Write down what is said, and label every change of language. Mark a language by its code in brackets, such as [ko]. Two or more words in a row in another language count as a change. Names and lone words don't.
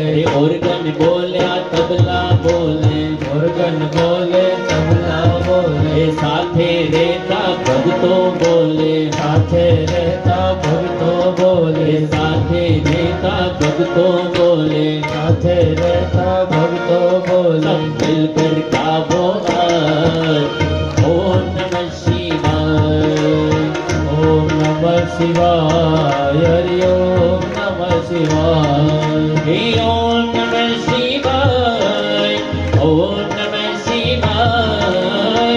[hi] ऑर्गन बोले, तबला बोले, ऑर्गन बोले, तबला बोले. साथे रहता भगतों बोले, साथे रहता भगतों बोले, साथे रहता भक्तों बोले, साथे रहता भक्तो बोले, सब मिलकर गावो आज [sa] ओम नमः शिवाय। ओम नमः शिवाय, हरि ओम नमः शिवाय। हे ओम नमः शिवाय, ओम नमः शिवाय,